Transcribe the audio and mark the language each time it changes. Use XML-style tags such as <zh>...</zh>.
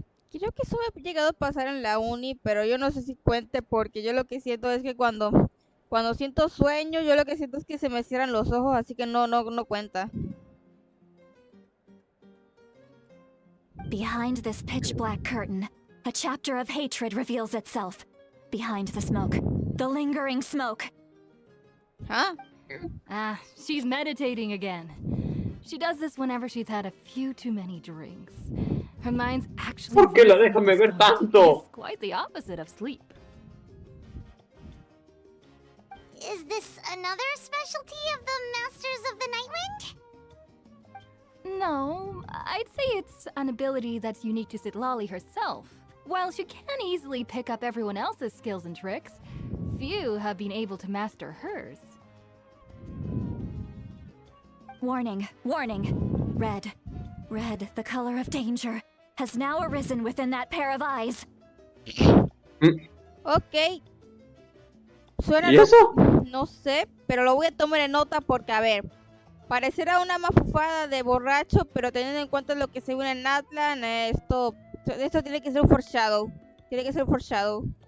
<es>Creo que eso me ha llegado a pasar en la uni, pero yo no sé si cuente porque yo lo que siento es que cuando siento sueño, yo lo que siento es que se me cierran los ojos, así que no cuenta.</es> <en>Behind this pitch black curtain, a chapter of hatred reveals itself. Behind the smoke, the lingering smoke. Huh? She's meditating again. She does this whenever she's had a few too many drinks. Her mind's actually...</en> <es>¿Por qué la dejan beber tanto?</es> <en>It's quite the opposite of sleep. Is this another specialty of the Masters of the Nightwind? No, I'd say it's an ability that's unique to Citlali herself. While she can easily pick up everyone else's skills and tricks, few have been able to master hers. Warning, warning. Red, the color of danger, has now arisen within that pair of eyes.</en> <es>Ok. Suena... ¿Y eso? No sé, pero lo voy a tomar en nota porque, a ver, parecerá una mafufada de borracho, pero teniendo en cuenta lo que se ve en Atlan, esto tiene que ser un foreshadow. Tiene que ser un foreshadow.</es>